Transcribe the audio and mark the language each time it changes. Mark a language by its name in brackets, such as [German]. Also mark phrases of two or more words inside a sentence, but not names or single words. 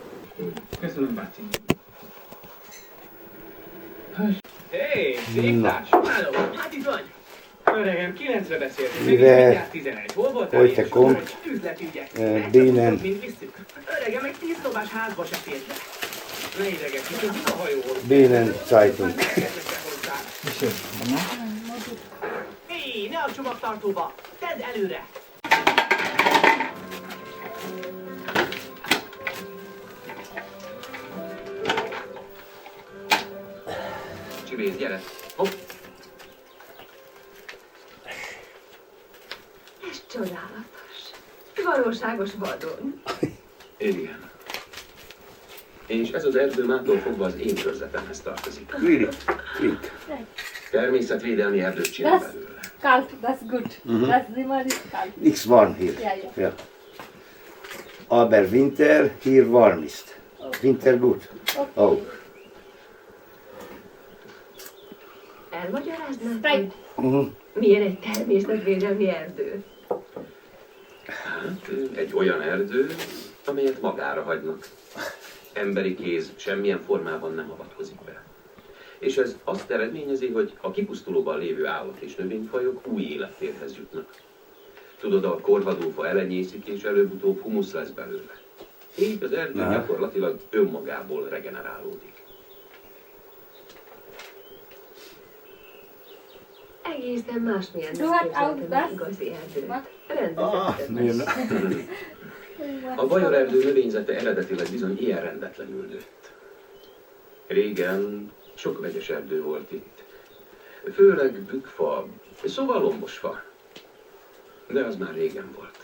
[Hungarian] Köszönöm, bácsi. Hé, széktárs! Háló, hát itt vagy? Öregem, 9-re beszéltünk, mindjárt 11. Hol voltál? [German] Heute kommt Bienen. [Hungarian] Öregem, egy 10 szobás házba se fért be. Ne idegesíts, ez a hajóról. [German] Bienen Zeitung. [Hungarian] Hé, ne a csomagtartóba! Tedd előre! Csibész, gyere! Hopp! Ez csodálatos. Valóságos vadon. Igen. És ez az erdő mától fogva az én körzetemhez tartozik. [English] Really? Think. [Hungarian] Természetvédelmi erdőt csinál Das belőle. [German] kalt, das gut. Das Zimmer ist kalt. Nichts warm hier. Ja. Ja. Aber Winter hier warm ist. Winter gut. Oh. [Hungarian] Elmagyaráznád, Strike. hogy milyen egy természetvédelmi erdő? Hát, egy olyan erdő, amelyet magára hagynak. Emberi kéz semmilyen formában nem avatkozik be. És ez azt eredményezi, hogy a kipusztulóban lévő állat és növényfajok új élettérhez jutnak. Tudod, a korvadófa elenyészik, és előbb-utóbb humusz lesz belőle. Így az erdő gyakorlatilag önmagából regenerálódik. Egészen másmilyen [German] Du hast auch das? [Hungarian] igazi erdőt. [German] Was? [Hungarian] Rendezetted. A bajorerdő növényzete eredetileg bizony ilyen rendetlenül nőtt. Régen sok vegyes erdő volt itt. Főleg bükkfa, szóval lombosfa. De az már régen volt.